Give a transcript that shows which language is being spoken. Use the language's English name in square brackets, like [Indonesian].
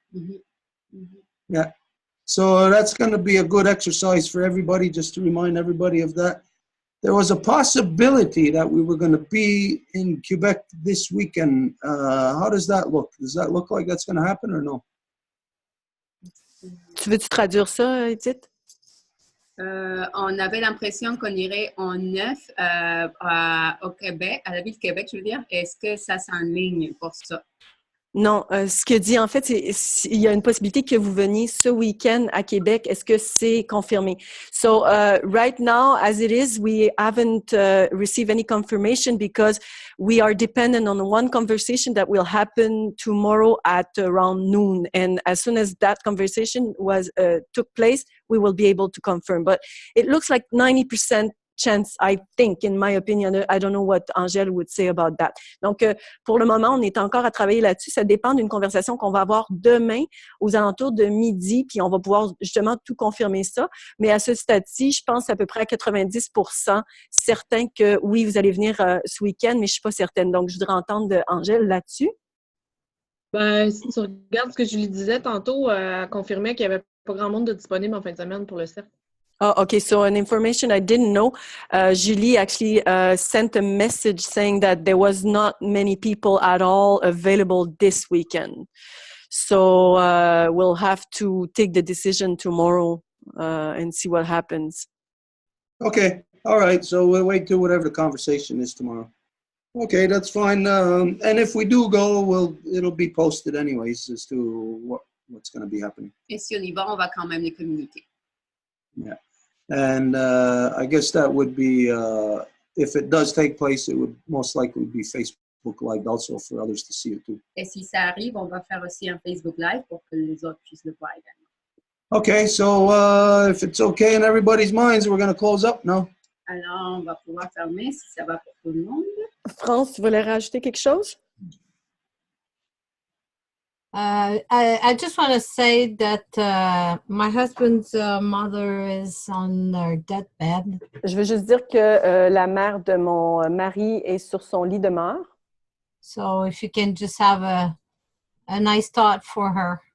[English] Mm-hmm. Mm-hmm. Yeah. So that's going to be a good exercise for everybody, just to remind everybody of that. There was a possibility that we were going to be in Quebec this weekend. How does that look? Does that look like that's going to happen or no? [French] Tu veux-tu traduire ça, Edith? On avait l'impression qu'on irait en 9 au Québec, à la ville de Québec, je veux dire. Est-ce que ça s'enligne pour ça? Non, ce que dit en fait, c'est il y a une possibilité que vous veniez ce week-end à Québec. Est-ce que c'est confirmé? [English] So right now, as it is, we haven't received any confirmation because we are dependent on one conversation that will happen tomorrow at around noon. And as soon as that conversation took place, we will be able to confirm. But it looks like 90% chance, I think, in my opinion. I don't know what Angèle would say about that. [French] Donc, pour le moment, on est encore à travailler là-dessus. Ça dépend d'une conversation qu'on va avoir demain aux alentours de midi, puis on va pouvoir justement tout confirmer ça. Mais à ce stade-ci, je pense à peu près à 90% certain que oui, vous allez venir ce week-end, mais je suis pas certaine. Donc, je voudrais entendre Angèle là-dessus. Ben, si tu regardes ce que Julie disait tantôt, elle confirmait qu'il n'y avait pas grand monde de disponible en fin de semaine pour le cercle. [English] Oh, okay. So an information I didn't know. Julie actually sent a message saying that there was not many people at all available this weekend. So we'll have to take the decision tomorrow and see what happens. Okay. All right. So we'll wait till whatever the conversation is tomorrow. Okay, that's fine. And if we do go, it'll be posted anyways as to what's going to be happening. [French] Et si on y va, on va quand même les communiquer. [English] Yeah. And I guess that would be, if it does take place, it would most likely be Facebook Live also for others to see it too. [French] Et si ça arrive, on va faire aussi un Facebook Live pour que les autres puissent le voir également. [English] Okay, so if it's okay in everybody's minds, we're going to close up now. [French] Alors, on va pouvoir fermer si ça va pour tout le monde. France, tu voulais rajouter quelque chose? [English] I just want to say that my husband's mother is on her deathbed. [French] Je veux juste dire que la mère de mon mari est sur son lit de mort. [English] So if you can just have a nice thought for her.